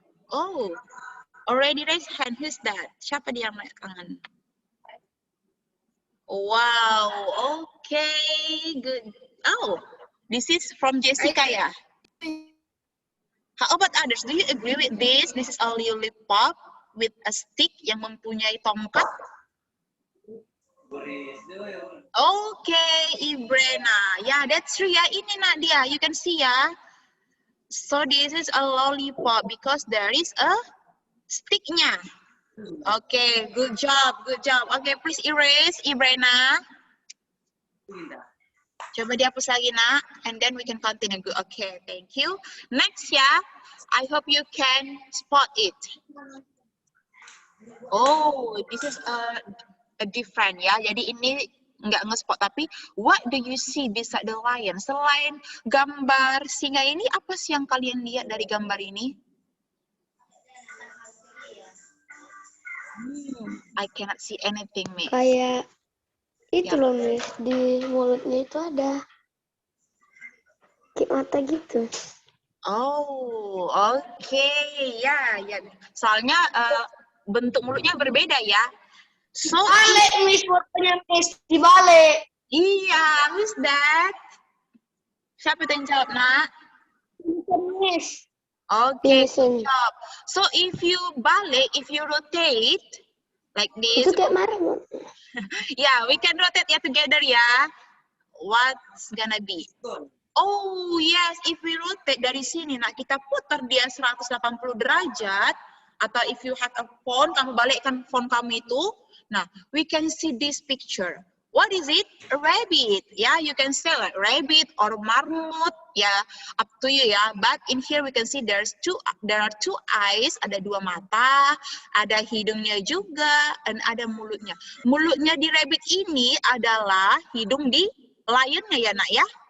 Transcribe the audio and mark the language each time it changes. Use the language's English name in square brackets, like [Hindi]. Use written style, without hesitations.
[English] Oh, already raised hand. Who's that? [Indonesian] Siapa dia yang naik tangan? [English] Wow, okay, good. Oh, this is from Jessica ya. How about others? Do you agree with this? This is a lollipop with a stick [Indonesian] yang mempunyai tongkat. [English] Okay, Ibrena. Yeah, that's true ya. [Indonesian] Ini nak dia. [English] You can see ya. So this is a lollipop because there is a sticknya. Okay, good job, good job. Okay, please erase, Ibrena. [Indonesian] Coba dihapus lagi nak, [English] and then we can continue. Good. Okay, thank you. Next ya, I hope you can spot it. Oh, this is a different ya. [Indonesian] Jadi ini nggak nge-spot, tapi [English] what do you see beside the lion? [Indonesian] Selain gambar singa ini, apa sih yang kalian lihat dari gambar ini? [English] I cannot see anything, Miss. [Indonesian] Kayak itu loh, Miss. Di mulutnya itu ada kayak mata gitu. [English] Oh, okay. Ya. [Indonesian] Soalnya bentuk mulutnya berbeda ya. [English] So, [Indonesian] Balik, Miss. Fotonya, Miss. Dibalik. iya, [English] who's that? [Indonesian] Siapa itu yang jawab, nak? [English] Miss. Okay, Yes, good job. So if you [Indonesian] balik, [English] if you rotate like this, [Indonesian] Itu kayak marah, Bu. [English] yeah, we can rotate ya together ya. What's gonna be? Oh yes, if we rotate [Indonesian] dari sini, nah kita putar dia 180 derajat, atau [English] if you have a phone, [Indonesian] kamu balikkan phone kamu itu, nah [English] we can see this picture. What is it? A rabbit. Yeah, you can say like rabbit or marmot. Yeah, up to you ya. But in here we can see there are two eyes. [Indonesian] Ada 2 mata, ada hidungnya juga, dan ada mulutnya. Mulutnya di rabbit ini adalah hidung di lionnya ya nak ya.